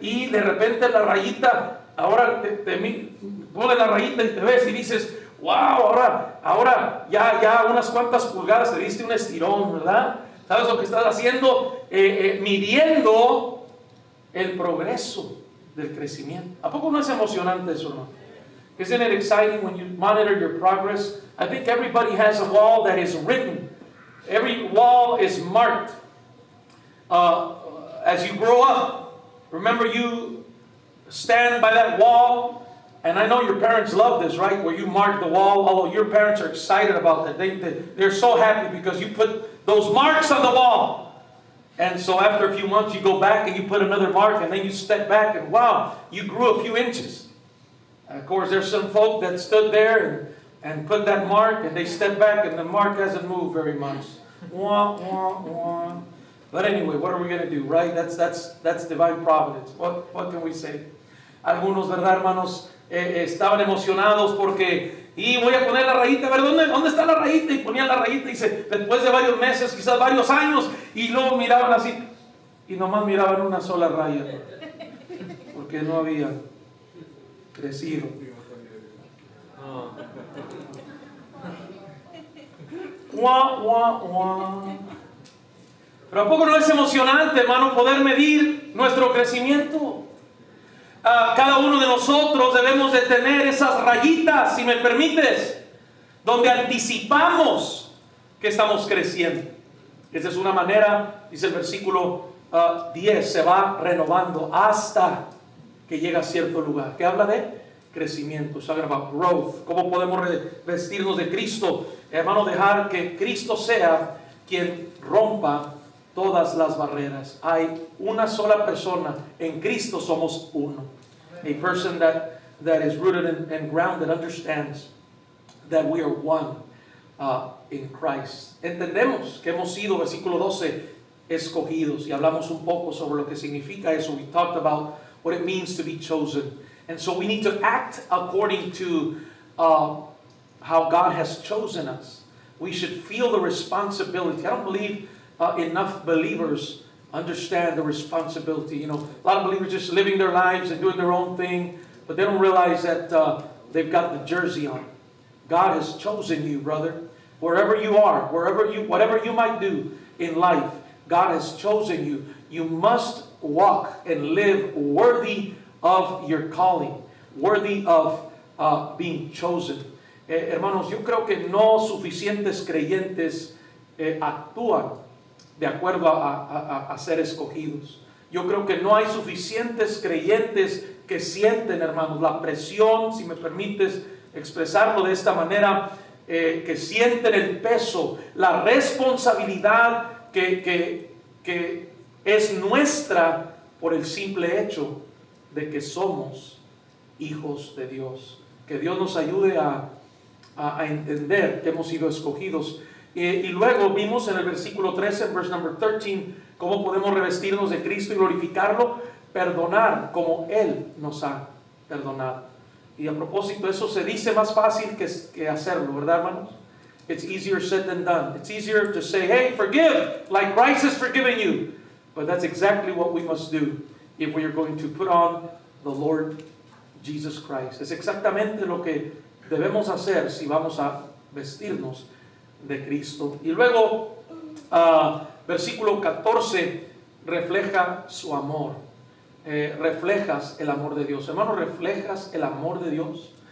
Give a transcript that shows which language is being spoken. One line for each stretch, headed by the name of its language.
Spanish: Y de repente la rayita, ahora pone la rayita y te ves y dices, wow, ahora ya unas cuantas pulgadas te diste un estirón, ¿verdad? ¿Sabes lo que estás haciendo? Midiendo el progreso del crecimiento. ¿A poco no es emocionante eso, no?
English: Isn't it exciting when you monitor your progress? I think everybody has a wall that is written. Every wall is marked. As you grow up, remember you stand by that wall. And I know your parents love this, right? Where you mark the wall. Although your parents are excited about that. They're so happy because you put those marks on the wall. And so after a few months you go back and you put another mark. And then you step back and wow, you grew a few inches. And of course there's some folk that stood there and put that mark. And they step back and the mark hasn't moved very much. Wah, wah, wah. But anyway, what are we going to do, right? That's divine providence. What can we say?
Spanish: Algunos, ¿verdad, hermanos? Estaban emocionados porque y voy a poner la rayita, a ver, ¿dónde está la rayita? Y ponían la rayita y después de varios meses, quizás varios años, y luego miraban así y nomás miraban una sola raya porque no había crecido. Guau, guau, guau. Pero ¿a poco no es emocionante, hermano, poder medir nuestro crecimiento? Cada uno de nosotros debemos de tener esas rayitas, si me permites, donde anticipamos que estamos creciendo. Esa es una manera, dice el versículo 10, se va renovando hasta que llega a cierto lugar. ¿Qué habla de? Crecimiento.
English: It's talking about growth.
Spanish: ¿Cómo podemos vestirnos de Cristo? Hermano, dejar que Cristo sea quien rompa todas las barreras. Hay una sola persona. En Cristo somos uno.
English: A person that is rooted and grounded understands that we are one in Christ.
Spanish: Entendemos que hemos sido, versículo 12, escogidos. Y hablamos un poco sobre lo que significa eso.
English: We talked about what it means to be chosen. And so we need to act according to how God has chosen us. We should feel the responsibility. I don't believe enough believers understand the responsibility. You know, a lot of believers just living their lives and doing their own thing, but they don't realize that they've got the jersey on. God has chosen you, brother. Wherever you are, whatever you might do in life, God has chosen you. You must walk and live worthy of your calling, worthy of being chosen.
Spanish: Hermanos, yo creo que no suficientes creyentes actúan de acuerdo a ser escogidos. Yo creo que no hay suficientes creyentes que sienten, hermanos, la presión, si me permites expresarlo de esta manera, que sienten el peso, la responsabilidad que es nuestra por el simple hecho de que somos hijos de Dios. Que Dios nos ayude a entender que hemos sido escogidos. Y luego vimos en el versículo 13, en
English: verse number 13,
Spanish: cómo podemos revestirnos de Cristo y glorificarlo, perdonar como Él nos ha perdonado. Y a propósito, eso se dice más fácil que hacerlo, ¿verdad, hermanos?
English: It's easier said than done. It's easier to say, hey, forgive, like Christ has forgiven you. But that's exactly what we must do if we are going to put on the Lord Jesus Christ.
Spanish: Es exactamente lo que debemos hacer si vamos a vestirnos de Cristo. Y luego, versículo 14, refleja su amor. Reflejas el amor de Dios. Hermano, reflejas el amor de Dios.